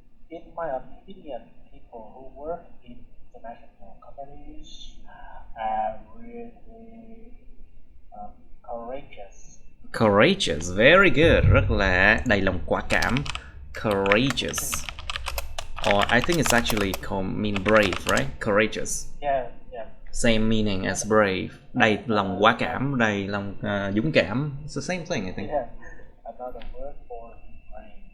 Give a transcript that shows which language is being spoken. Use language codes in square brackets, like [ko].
[en] In my opinion, people who work in international companies are really courageous. Courageous, very good. [vi] Rất là đầy lòng quả cảm. Courageous. [en] Or I think it's actually mean brave, right? Courageous. Yeah. Same meaning as brave. [vi] Đầy lòng quả cảm, đầy lòng dũng cảm. [en] It's the same thing, I think. Yeah, another word for brave.